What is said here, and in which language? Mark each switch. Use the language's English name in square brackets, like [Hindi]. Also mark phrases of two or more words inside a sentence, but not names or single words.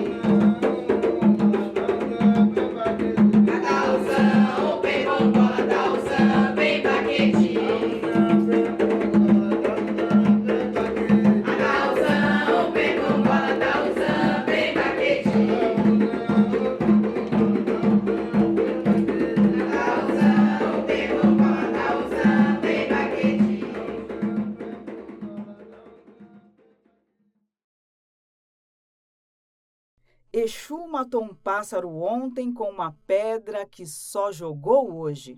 [Portuguese] Catauzão, pembongola, tauzão, bem baquete. Catauzão, pembongola, tauzão, bem baquete. Exu matou um pássaro ontem com uma pedra que só jogou hoje.